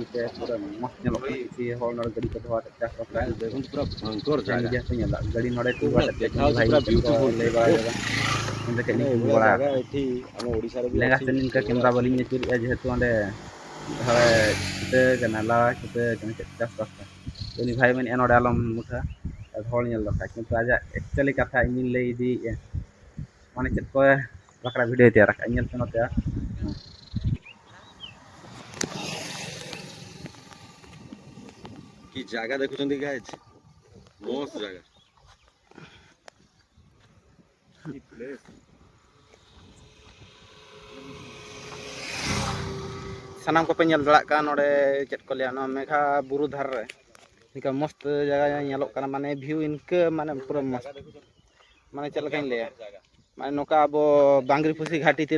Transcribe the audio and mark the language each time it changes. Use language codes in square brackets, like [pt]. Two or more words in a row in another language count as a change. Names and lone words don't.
[sat] ᱯᱮ ᱯᱩᱨᱟᱹ ᱢᱚᱡᱽ ᱧᱮᱞᱚᱜ ᱠᱟᱱᱟ ᱠᱤᱪᱷᱩ ᱦᱚᱲ ᱱᱚᱰᱮ ᱜᱟᱹᱰᱤ ᱠᱚ ᱫᱚᱦᱚ ᱠᱟᱛᱮᱫ ᱪᱟᱥᱵᱟᱥ ᱥᱳᱥᱟᱞ ᱢᱤᱰᱤᱭᱟ ᱠᱚ ᱧᱮᱞᱟ ᱜᱟᱹᱰᱤ ᱱᱚᱰᱮ ᱛᱤᱸᱜᱩ ᱠᱟᱛᱮᱫ ᱪᱮᱫ ᱵᱷᱟᱹᱜᱤ ᱪᱮᱫ ᱠᱚ ᱞᱟᱹᱭ ᱵᱟᱲᱟᱭᱮᱫᱟ ᱚᱸᱰᱮ ᱠᱷᱚᱡ ᱞᱤᱧ ᱛᱤᱸᱜᱩ ᱵᱟᱲᱟ ᱟᱠᱟᱱᱟ ᱞᱮᱸᱜᱟ ᱥᱮᱫ ᱤᱱᱠᱟᱹ ᱠᱮᱢᱮᱨᱟ ᱵᱟᱹᱞᱤᱧ ᱟᱹᱪᱩᱨᱮᱜᱼᱟ ᱡᱮᱦᱮᱛᱩ ᱚᱸᱰᱮ ᱦᱳᱭ ᱪᱷᱩᱴᱟᱹᱣ ᱠᱟᱱᱟ ᱞᱟᱣᱟᱭ ᱪᱷᱩᱴᱟᱹᱣ ᱠᱟᱱᱟ ᱪᱮᱫ ᱪᱟᱥᱵᱟᱥ ᱩᱱᱤ ᱵᱷᱟᱭ ᱢᱮᱱᱮᱫᱼᱟ ᱱᱚᱰᱮ ᱟᱞᱚᱢ ᱢᱩᱴᱷᱟ ᱦᱚᱲ ᱧᱮᱞ ᱫᱚᱨᱠᱟর ᱠᱤᱱᱛᱩ ᱟᱡᱟᱜ ᱮᱠᱪᱩᱭᱮᱞᱤ ᱠᱟᱛᱷᱟ ᱤᱧᱤᱧ ᱞᱟᱹᱭ ᱤᱫᱤᱭᱮᱫᱼᱟ ᱢᱟᱱᱮ ᱪᱮᱫ ᱠᱚ ᱵᱟᱠᱷᱨᱟ ᱵᱷᱤᱰᱭᱳ ᱛᱮᱭᱟᱨ ᱟᱠᱟᱫᱼᱟ ᱧᱮᱞ ᱯᱮ ᱱᱚᱛᱮ [or] କି ଜାଗା ଦେଖୁଛନ୍ତି ଗାଇଜ ମସ୍ତ ଜାଗା କି ପ୍ଲେସ [sat] ᱥᱟᱱᱟᱢ ᱠᱚᱯᱮ ᱧᱮᱞ ᱫᱟᱲᱮᱭᱟᱜ ᱠᱟᱱ ᱱᱚᱰᱮ ᱪᱮᱫ ᱠᱚ ᱞᱟᱹᱭᱟ ᱱᱚᱣᱟ ᱢᱮᱜᱷᱟ ᱵᱩᱨᱩ ᱫᱷᱟᱨᱮ ᱨᱮ ᱤᱱᱠᱟᱹ ᱢᱚᱥᱛ ᱡᱟᱭᱜᱟ ᱧᱮᱞᱚᱜ ᱠᱟᱱᱟ ᱢᱟᱱᱮ ᱵᱷᱤᱭᱩ ᱤᱱᱠᱟᱹ ᱢᱟᱱᱮ ᱯᱩᱨᱟᱹ ᱢᱚᱥᱛ ᱢᱟᱱᱮ ᱪᱮᱫ ᱞᱮᱠᱟᱧ ᱞᱟᱹᱭᱟ ᱢᱟᱱᱮ ᱱᱚᱝᱠᱟ ᱟᱵᱚ ᱵᱟᱝᱜᱽᱨᱤ ᱯᱩᱥᱤ ᱜᱷᱟᱴᱤ ᱛᱤᱨᱮ